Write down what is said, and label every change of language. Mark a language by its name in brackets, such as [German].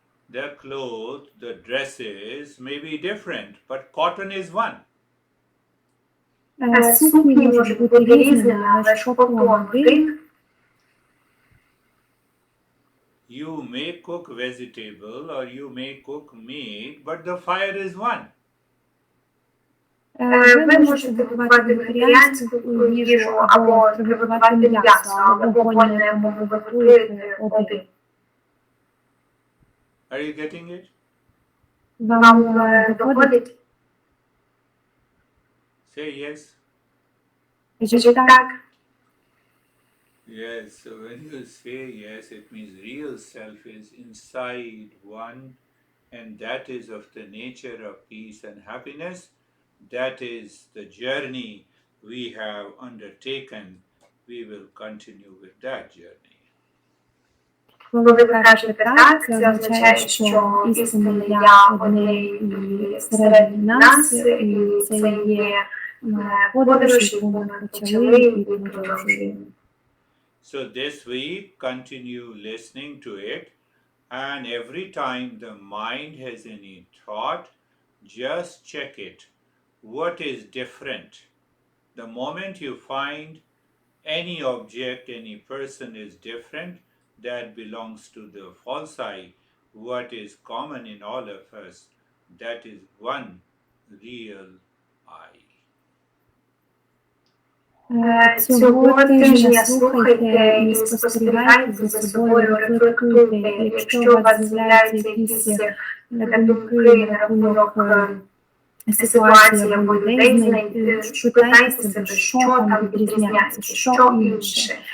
[English] The clothes, the dresses may be different, but cotton is one. [Ukrainian] Сукні можуть бути різними, але ж котон один. [English] You may cook vegetable or you may cook meat, but the fire is one. [Ukrainian] Ви можете готувати вегетаріанську їжу або приготувати м'ясо, але вогонь, на якому ви готуєте, один. [English] Are you getting it? [Ukrainian] Вам доходить? [English] Say yes. [Ukrainian] Кажіть так. [English] Yes, so when you say yes, it means real self is inside one, and that is of the nature of peace and happiness. That is the journey we have undertaken. We will continue with that journey. [Ukrainian] Коли ви кажете так, це означає, що істинне я одне і всередині нас, і це є подорож, яку ми почали і продовжуємо. [English] So this week, continue listening to it, and every time the mind has any thought, just check it. What is different? The moment you find any object, any person is different, that belongs to the false I. What is common in all of us, that is one real I. [Ukrainian] Цього тижня слухайте і спостерігайте за собою, рефлектуйте. Якщо у вас з'являються якісь думки на рахунок ситуації або людей, спитайте себе, що там відрізняється, що інше.